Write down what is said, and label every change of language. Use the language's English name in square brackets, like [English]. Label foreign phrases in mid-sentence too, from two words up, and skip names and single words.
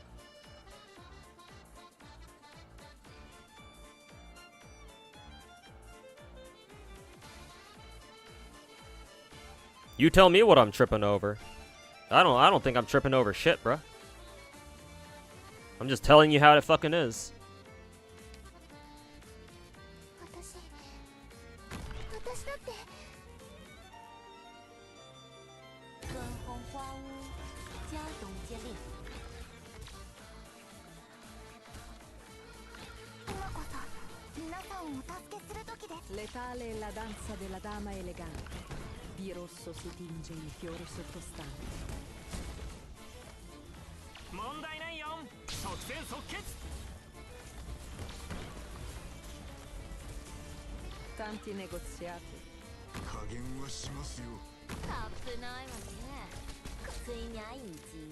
[English] You tell me what I'm tripping over. I don't think I'm tripping over shit, bruh. I'm just telling you how it fucking is. [Japanese] 私だって [Italian] Letale è la danza della dama elegante. Di rosso si tinge il fiore sottostante. [Japanese] 問題ないよ。即戦即決。 [Italian] Tanti negoziati. [Japanese] 加減はしますよ。タップないわね。ついに愛んじ。